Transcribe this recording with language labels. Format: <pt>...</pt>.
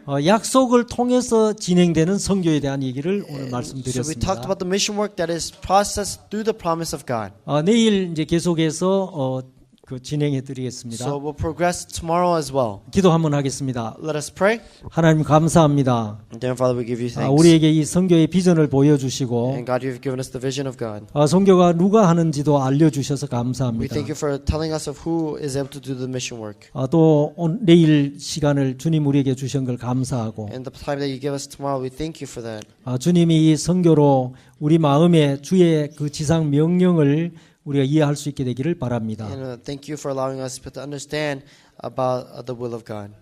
<ko>약속을 통해서 진행되는 선교에 대한 얘기를 오늘</ko> <en>So we talked about the mission work that is processed through the promise of God.</en> <ko>내일 이제 계속해서 진행해 드리겠습니다.</ko> <en>So we'll progress tomorrow as well.</en> <ko>기도 한번 하겠습니다.</ko> <en>Let us pray.</en> <ko>하나님 감사합니다.</ko> <en>Dear Father, we give you thanks.</en> <ko>우리에게 이 선교의 비전을 보여주시고</ko> <en>And God, you've given us the vision of God.</en> <ko>선교가 누가 하는지도 알려주셔서</ko> <en>We</en> <ko>감사합니다.</ko> <en>thank you for telling us of who is able to do the mission work.</en> <ko>또 내일 시간을 주님 우리에게 주신 걸 감사하고</ko> <en>And the time that you give us tomorrow, we thank you for that.</en> <ko>주님이 이 선교로 우리 마음에 주의 그 지상 명령을 우리가 이해할 수 있게 되기를 바랍니다.</ko> <en>And thank you for allowing us to understand about the will of God.</en>